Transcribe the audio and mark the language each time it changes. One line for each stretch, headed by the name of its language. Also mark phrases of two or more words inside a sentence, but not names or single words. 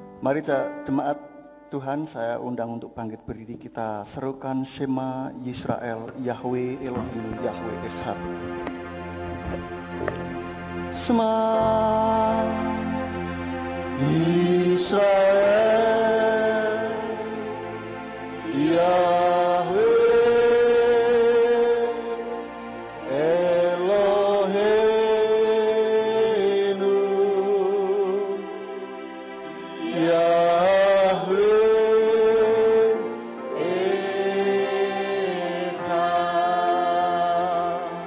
Indonesian: Mari jemaat Tuhan, saya undang untuk bangkit berdiri, kita serukan
Hebrew: שמע ישראל, יהוה אלוהים, יהוה אחד. שמע ישראל, יהוה אלוהינו, יהוה אחד.